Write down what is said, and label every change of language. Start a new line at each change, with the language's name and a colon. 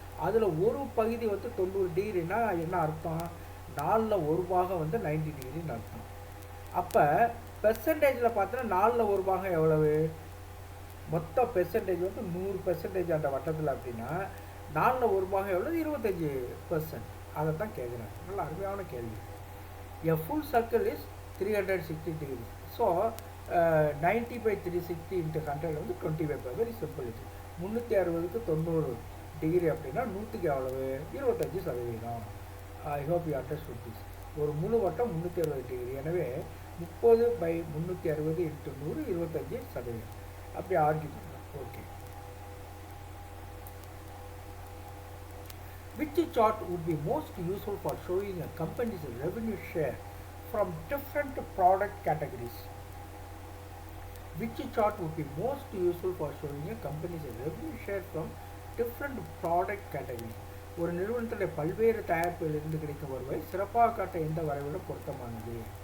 Tamil: அதில் ஒரு பகுதி வந்து 90 டிகிரினா என்ன அர்த்தம்? 4ல் ஒரு பாகம் வந்து 90 டிகிரின்னு அர்த்தம். அப்போ பெர்சன்டேஜில் பார்த்தோன்னா 4ல் ஒரு பாகம் எவ்வளவு? மொத்த பெர்சன்டேஜ் வந்து 100% அந்த வட்டத்தில் அப்படின்னா 4ல் ஒரு பாகம் எவ்வளவு? 25%. அதை தான் கேட்குறாங்க. நல்ல அருமையான கேள்வி.
English: A full circle is 360 degrees. So 90 by 360 into 100 வந்து 25. Very simple.
Tamil: இது 360க்கு 90 டிகிரி அப்படின்னா 100க்கு எவ்வளவு? 25%.
English: I hope you understood this.
Tamil: ஒரு முழு வட்டம் 360 டிகிரி. எனவே 30 by 360 into 100 25%. அப்படி ஆர்கியூ பண்ணலாம். Okay.
English: Which chart would be most useful for showing a company's revenue share from different product categories? Which chart would be most useful for showing a company's revenue share from different product categories?
Tamil: ஒரு நிறுவனத்துடைய பல்வேறு தயாரிப்புகளிலிருந்து கிடைக்கும் வருவாய் சிறப்பாக காட்ட எந்த வரைவிட பொருத்தமானது?